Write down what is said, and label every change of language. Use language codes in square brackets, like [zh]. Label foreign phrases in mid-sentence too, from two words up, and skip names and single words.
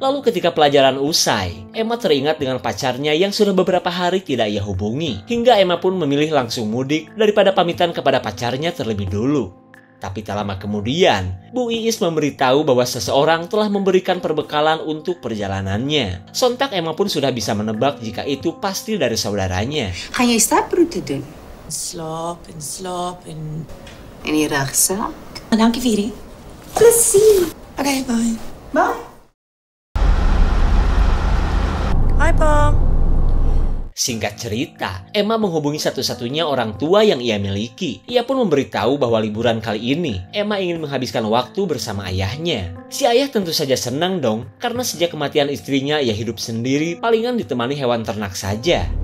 [id] Lalu ketika pelajaran usai, Emma teringat dengan pacarnya yang sudah beberapa hari tidak ia hubungi. Hingga Emma pun memilih langsung mudik daripada pamitan kepada pacarnya terlebih dulu. Tapi tak lama kemudian, Bu Iis memberitahu bahwa seseorang telah memberikan perbekalan untuk perjalanannya. Sontak Emma pun sudah bisa menebak jika itu pasti dari saudaranya. [nl] Ga jij staproute doen? Slaap en... En je rugzak? Dankie, Viri. Plezier. Oké, bye. Bye. [id] Hai, Pa. Singkat cerita, Emma menghubungi satu-satunya orang tua yang ia miliki. Ia pun memberitahu bahwa liburan kali ini, Emma ingin menghabiskan waktu bersama ayahnya. Si ayah tentu saja senang dong, karena sejak kematian istrinya ia hidup sendiri, palingan ditemani hewan ternak saja.